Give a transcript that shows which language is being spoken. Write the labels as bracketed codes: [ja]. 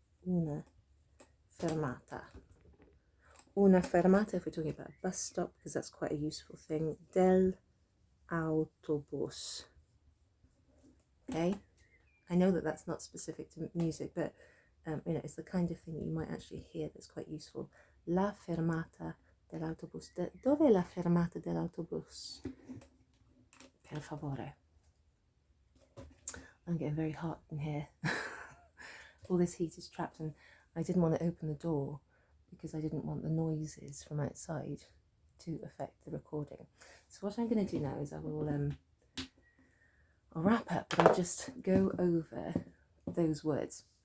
[it] Una fermata. Una fermata, [en] if we're talking about a bus stop, because that's quite a useful thing, [it] del autobus. [en] Okay, I know that that's not specific to music, but it's the kind of thing that you might actually hear that's quite useful. [it] La fermata dell'autobus. Dove è la fermata dell'autobus? Per favore. [en] I'm getting very hot in here. All this heat is trapped, and I didn't want to open the door because I didn't want the noises from outside to affect the recording. So what I'm going to do now is I'll wrap up, but I'll just go over those words.